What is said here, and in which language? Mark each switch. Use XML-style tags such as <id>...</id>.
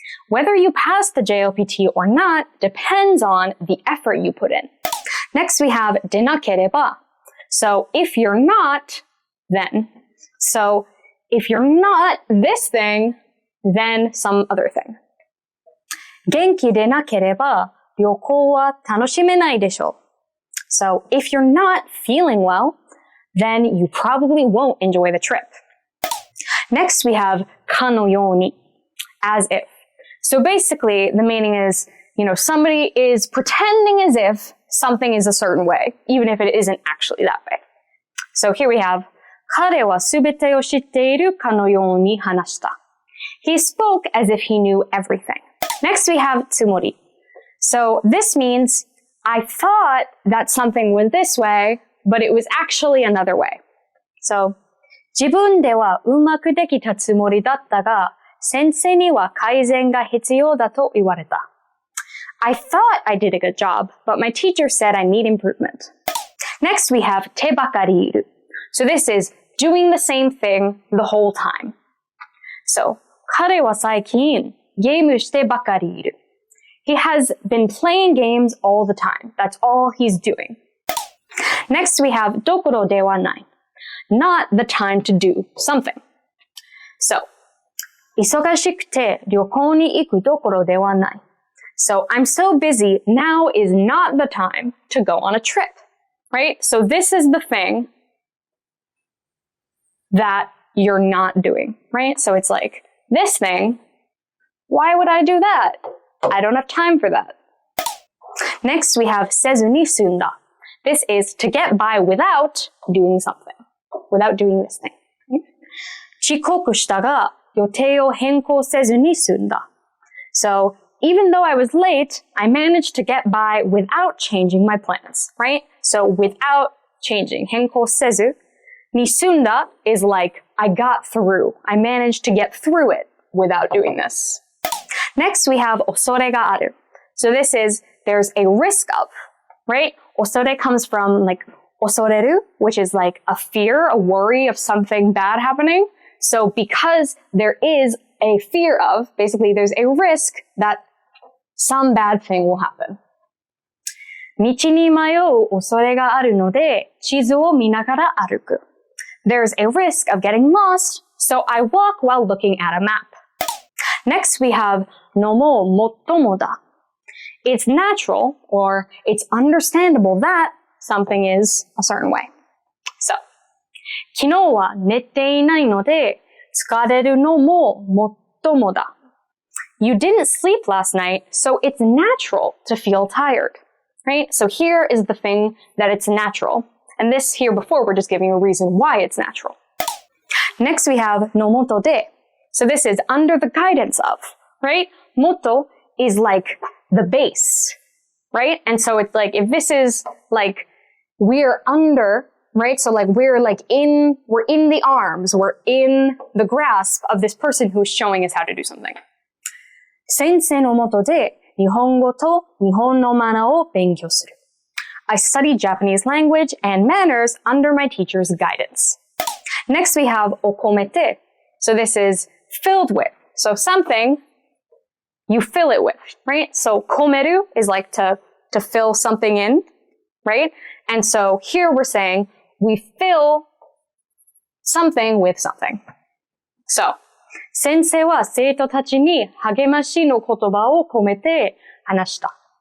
<en>Whether you pass the JLPT or not depends on the effort you put in. Next we have でなければ. So if you're not, then. So if you're not this thing, then some other thing.</en> <ja>元気でなければ旅行は楽しめないでしょう。</ja> <en>So if you're not feeling well, then you probably won't enjoy the trip. Next we have かのように, as if. So basically the meaning is, somebody is pretending as if something is a certain way, even if it isn't actually that way. So here we have</en> <ja>彼はすべてを知っているかのように話した.</ja> <en>He spoke as if he knew everything. Next we have つもり. So this means I thought that something was this way, but it was actually another way.</en> <ja>So 自分ではうまくできたつもりだったが、先生には改善が必要だと言われた.</ja> <en>I thought I did a good job, but my teacher said I need improvement. Next we have 手ばかりいる. So this is doing the same thing the whole time.</en> <ja>So 彼は最近ゲームしてばかりいる.</ja> <en>He has been playing games all the time. That's all he's doing. Next we have どころではない. Not the time to do something.</en> <ja>So 忙しくて旅行に行くどころではない.</ja> <en>So I'm so busy, now is not the time to go on a trip, right? So this is the thing that you're not doing, right? So it's like, this thing, why would I do that? I don't have time for that. Next we have せずに済んだ. This is to get by without doing something, without doing this thing.</en> <ja>遅刻したが予定を変更せずに済んだ.</ja> <en>So even though I was late, I managed to get by without changing my plans, right? So without changing, 変更せずに済んだ is like I got through. I managed to get through it without doing this. Next, we have 恐れがある. So this is, there's a risk of, right? 恐れ comes from like 恐れる, which is like a fear, a worry of something bad happening. So because there is a fear of, basically there's a risk that some bad thing will happen.</en> <ja>道に迷う恐れがあるので、地図を見ながら歩く.</ja> <en>There's a risk of getting lost, so I walk while looking at a map. Next we have のももっともだ. It's natural, or it's understandable that something is a certain way.</en> <ja>So, 昨日は寝ていないので、疲れるのももっともだ.</ja> <en>You didn't sleep last night, so it's natural to feel tired, right? So here is the thing that it's natural. And this here before, we're just giving a reason why it's natural. Next we have のもとで. So this is under the guidance of, right? Moto is like the base, right? And so it's like, if this is like, we're under, right? So like, we're in the arms, we're in the grasp of this person who's showing us how to do something.</en> <ja>先生のもとで日本語と日本のマナーを勉強する.</ja> <en>I study Japanese language and manners under my teacher's guidance. Next we have を込めて. So this is filled with. So something, you fill it with, right? So 込める is like to fill something in, right? And so here we're saying we fill something with something.</en> <ja>So 先生は生徒たちに励ましの言葉を込めて話した.</ja>